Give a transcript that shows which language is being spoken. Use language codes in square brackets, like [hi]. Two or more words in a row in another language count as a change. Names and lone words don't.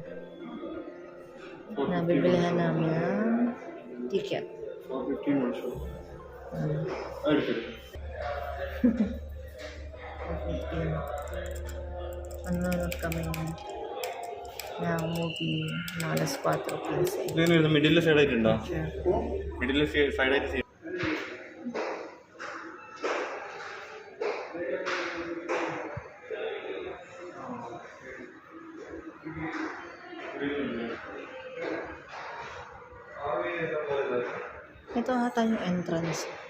[tl] Nabibilihan namin ng ticket. 15 also. Manonood kami ng movie na alas 4:15. [ml] ഇതിന് [en] middle side [ml] ആയിട്ടുണ്ടോ [en] middle side [ml] ആയിട്ട് [tl] Ito ata yung entrance.